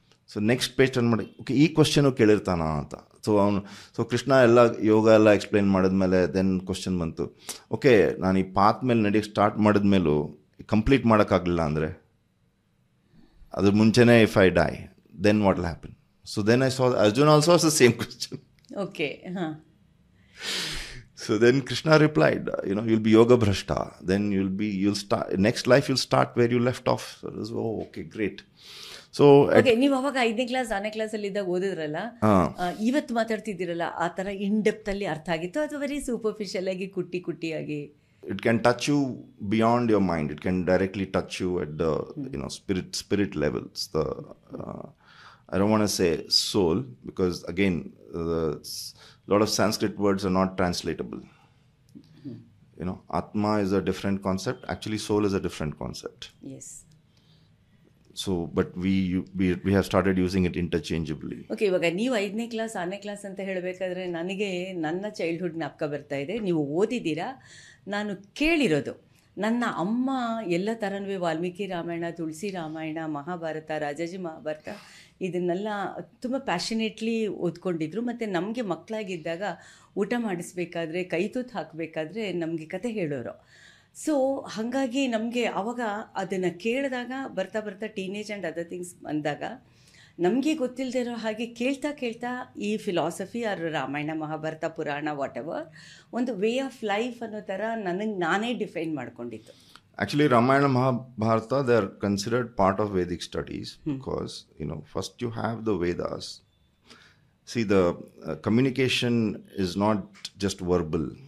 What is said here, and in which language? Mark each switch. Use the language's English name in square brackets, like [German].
[Kannada] So next page turn ಮಾಡಿ, okay ಈ question ಕೇಳಿರ್ತಾನ ಅಂತ. ಸೊ ಕೃಷ್ಣ ಎಲ್ಲ ಯೋಗ ಎಲ್ಲ ಎಕ್ಸ್ಪ್ಲೈನ್ ಮಾಡಿದ್ಮೇಲೆ ದೆನ್ ಕ್ವಶನ್ ಬಂತು, ಓಕೆ ನಾನು ಈ ಪಾತ್ ಮೇಲೆ ನಡೆಯೋಕ್ಕೆ ಸ್ಟಾರ್ಟ್ ಮಾಡಿದ್ಮೇಲೂ ಕಂಪ್ಲೀಟ್ ಮಾಡೋಕ್ಕಾಗಲಿಲ್ಲ ಅಂದರೆ, ಅದ್ರ ಮುಂಚೆನೇ [English] If I die then what will happen? So then I saw Arjun also was the same question. Okay. So then Krishna replied, you'll be yoga bhrashta, then you'll start, next life you'll start where you left off. So it was, okay, great. So [Kannada] ನೀವು ಅವಾಗ 5ನೇ class 6ನೇ ಕ್ಲಾಸಲ್ಲಿ ಇದ್ದಾಗ ಓದಿದ್ರಲ್ಲ, ಇವತ್ತು ಮಾತಾಡ್ತಿದ್ದೀರಲ್ಲ, ಆ ಥರ [English] in depth [Kannada] ಅಲ್ಲಿ ಅರ್ಥ ಆಗಿತ್ತು ಅಥವಾ [English] very superficial [Kannada] ಆಗಿ ಕುಟ್ಟಿಯಾಗಿ? [English] It can touch you beyond your mind. It can directly touch you at the spirit levels. The I don't want to say soul, because again a lot of Sanskrit words are not translatable. Atma is a different concept. Actually, soul is a different concept. Yes. So, but we have started using it interchangeably. [Kannada] Okay, ಇವಾಗ ನೀವು 5ನೇ class 6ನೇ class ಅಂತ ಹೇಳಬೇಕಾದ್ರೆ ನನಗೆ ನನ್ನ childhood ಜ್ಞಾಪಕ ಬರ್ತಾ ಇದೆ. ನೀವು ಓದಿದ್ದೀರಾ, ನಾನು ಕೇಳಿರೋದು. ನನ್ನ ಅಮ್ಮ ಎಲ್ಲ ಥರನೂ ವಾಲ್ಮೀಕಿ ರಾಮಾಯಣ, ತುಳಸಿ ರಾಮಾಯಣ, ಮಹಾಭಾರತ, ರಾಜಾಜಿ ಮಹಾಭಾರತ ಇದನ್ನೆಲ್ಲ ತುಂಬ ಪ್ಯಾಷನೇಟ್ಲಿ ಓದ್ಕೊಂಡಿದ್ರು. ಮತ್ತು ನಮಗೆ ಮಕ್ಕಳಾಗಿದ್ದಾಗ ಊಟ ಮಾಡಿಸ್ಬೇಕಾದ್ರೆ, ಕೈ ತೂತು ಹಾಕಬೇಕಾದ್ರೆ ನಮಗೆ ಕತೆ ಹೇಳೋರು. ಸೊ ಹಾಗಾಗಿ ನಮಗೆ ಆವಾಗ ಅದನ್ನು ಕೇಳಿದಾಗ ಬರ್ತಾ [English] teenage and other things [Kannada] ಬಂದಾಗ ನಮಗೆ ಗೊತ್ತಿಲ್ಲದೆ ಇರೋ ಹಾಗೆ ಕೇಳ್ತಾ ಈ ಫಿಲಾಸಫಿ ಆರ್ ರಾಮಾಯಣ, ಮಹಾಭಾರತ, ಪುರಾಣ, [English] whatever [Kannada] ಒಂದು [English] way of life [Kannada] ಅನ್ನೋ ಥರ ನಾನೇ define ಮಾಡ್ಕೊಂಡಿತ್ತು. [English] Actually, Ramayana and Mahabharata, they are considered part of Vedic studies because, first you have the Vedas. See, the communication is not just verbal.